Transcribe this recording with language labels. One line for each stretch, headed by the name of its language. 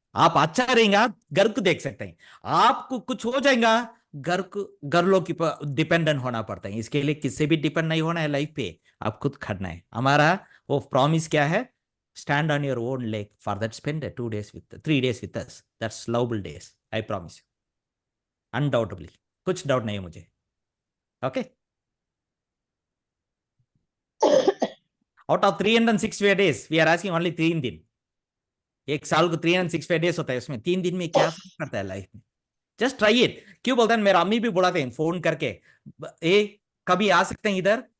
Hindi: आप अच्छा रहेगा, घर को देख सकते हैं। आपको कुछ हो जाएगा, घर लोग की डिपेंडेंट होना पड़ता है। इसके लिए किससे भी डिपेंड नहीं होना है लाइफ पे, आप खुद खड़ना है। हमारा वो प्रॉमिस क्या है?
English: Stand on your own leg, for that spend 3 days with us. That's lovable days, I promise you, undoubtedly.
Hindi: कुछ डाउट नहीं है मुझे।
English: Okay, out of 365 days we are asking only 3 दिन।
Hindi: एक साल को 365 days होता है, उसमें 3 दिन में क्या फर्क पड़ता है लाइफ में?
English: Just try it.
Hindi: क्यों बोलते हैं, मेरा अम्मी भी बुलाते हैं फोन करके, कभी आ सकते हैं इधर?